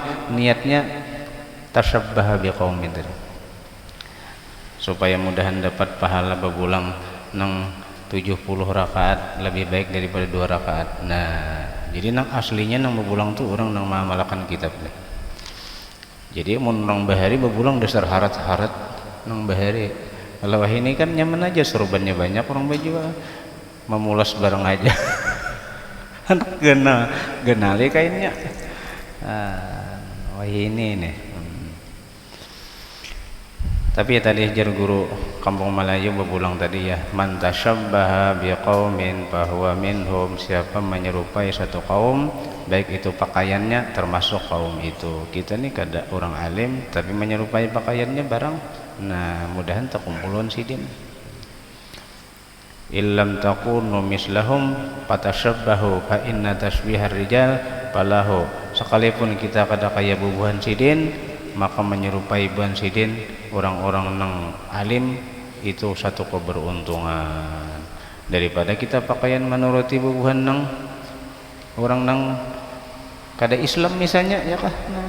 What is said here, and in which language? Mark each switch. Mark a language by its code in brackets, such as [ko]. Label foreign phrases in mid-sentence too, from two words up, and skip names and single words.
[bjn] niatnya [ar] تشبه بقوم [bjn] tadi supaya mudahan dapat pahala berpulang nang 70 rakaat lebih baik daripada 2 rakaat nah jadi nang aslinya nang berpulang tuh orang nang mengamalkan kitab nih jadi mun nang bahari bebulang dasar harat nang bahari kalau ini kan nyaman aja sorbannya banyak orang baju memulas bareng aja anak genali kainnya wah ini nih tapi ya tadi ajar guru kampung Melayu bebulang tadi ya [ar] من تشبه بقوم فهو منهم [bjn] siapa menyerupai satu kaum baik itu pakaiannya termasuk kaum itu kita nih kada orang alim tapi menyerupai pakaiannya barang nah mudahan terkumpulun sidin [ar] إن لم تكونوا مثلهم فتشبهوا فإن تشبه الرجال فلاح [bjn] sekalipun kita kada kaya bubuhan sidin maka menyerupai buhan sidin orang-orang nang alim itu satu keberuntungan daripada kita pakaian menuruti bubuhan nang orang nang kada Islam misalnya ya kah